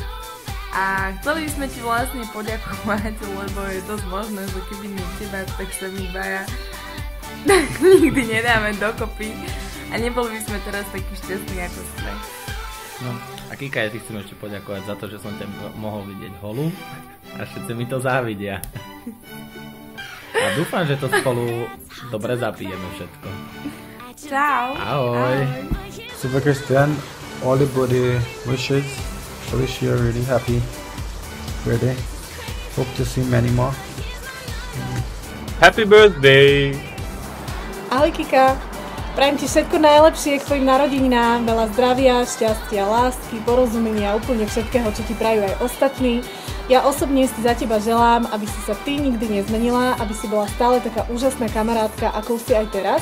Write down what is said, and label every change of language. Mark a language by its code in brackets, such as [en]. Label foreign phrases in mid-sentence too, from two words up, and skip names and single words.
[sk] A chceli sme ti vlastne poďakovať, lebo je dosť možné, že keby nie teba, tak sa my dvaja nikdy nedáme dokopy a neboli by sme teraz takí šťastní, ako sme. No a Kika, ja ti chcem ešte poďakovať za to, že som ťa mohol vidieť holú a všetci mi to závidia. A dúfam, že to spolu dobre zapijeme všetko. Čau. Ahoj. [en] Super Christian, all the birthday wishes. I wish you a really happy birthday. Hope to see many more. Happy birthday! [sk] Ahoj Kika, prajem ti všetko najlepšie k tvojim narodeninám, veľa zdravia, šťastia, lásky, porozumenia, úplne všetkého, čo ti prajú aj ostatní. Ja osobne si za teba želám, aby si sa ty nikdy nezmenila, aby si bola stále taká úžasná kamarátka, ako si aj teraz.